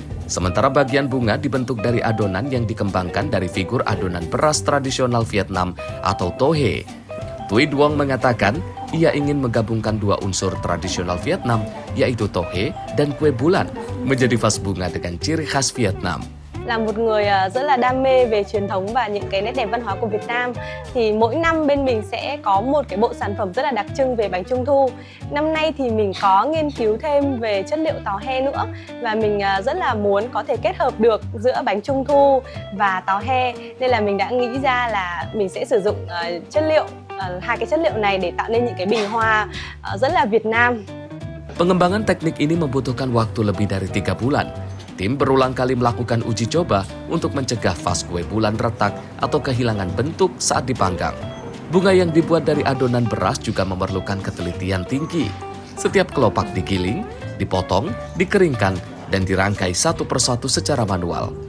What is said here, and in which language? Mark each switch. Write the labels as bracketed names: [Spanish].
[Indonesian] Sementara bagian bunga dibentuk dari adonan yang dikembangkan dari figur adonan beras tradisional Vietnam atau tohe. Thuy Duong mengatakan ia ingin menggabungkan 2 unsur tradisional Vietnam, yaitu tohe dan kue bulan, menjadi vas bunga dengan ciri khas Vietnam. [Vietnamese] là một người rất là đam mê về truyền thống và những cái nét đẹp văn hóa của Việt Nam, thì mỗi năm bên mình sẽ có một cái bộ sản phẩm rất là đặc trưng về bánh trung thu. Năm nay thì mình có nghiên cứu thêm về chất liệu táo he nữa, và mình rất là muốn có thể kết hợp được giữa bánh trung thu và táo he, nên là mình đã nghĩ ra là mình sẽ sử dụng chất liệu, hai cái chất liệu này để tạo nên những cái bình hoa rất là Việt Nam. [Indonesian] Pengembangan teknik ini membutuhkan waktu lebih dari 3 bulan. Tim berulang kali melakukan uji coba untuk mencegah vas kue bulan retak atau kehilangan bentuk saat dipanggang. Bunga yang dibuat dari adonan beras juga memerlukan ketelitian tinggi. Setiap kelopak digiling, dipotong, dikeringkan, dan dirangkai satu persatu secara manual.